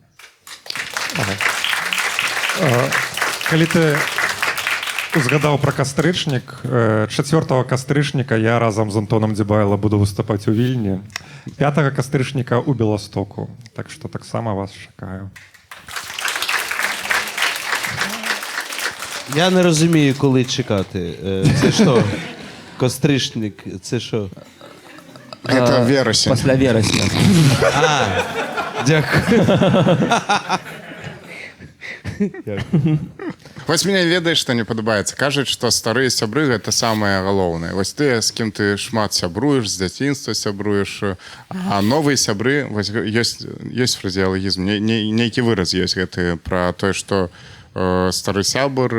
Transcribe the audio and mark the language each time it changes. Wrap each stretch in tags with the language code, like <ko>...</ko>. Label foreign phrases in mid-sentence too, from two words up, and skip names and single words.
<be>Калі ты узгадаў пра кастрычнік, 4 кастрычніка я разам з Антонам Дзібайла буду выступаць у Вільні, 5 кастрычніка ў Беластоку. Так што таксама вас чакаю.</be> <uk>Я не розумію, коли чекати. Це що? Костришник, це що?</uk> <ru>Это вересень.</ru> <be>Пасля верасня.</be> <uk>Дякую.</uk> <be>Вось мне ведаеш, што не падабаецца. Кажуць, што старыя сябры гэта самае галоўнае. Вось ты, з кім ты шмат сябруеш, з дзяцінства сябруеш, а новыя сябры, вось ёсць фразеалагізм, нейкі выраз ёсць гэты пра тое, што стары сябр</be>